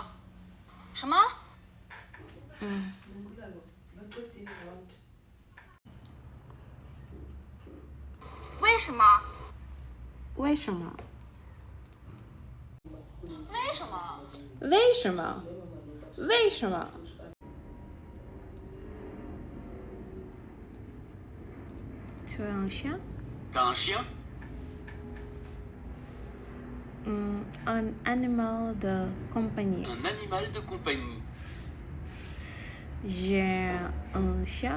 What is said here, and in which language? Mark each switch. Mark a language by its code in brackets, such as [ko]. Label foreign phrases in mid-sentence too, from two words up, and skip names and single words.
[zh] 什么？为什么？为什么？为什么？为什么？为什么？ [fr] Tu es un chien? T'as un chien? Un animal de compagnie. Un animal de compagnie. J'ai un chat.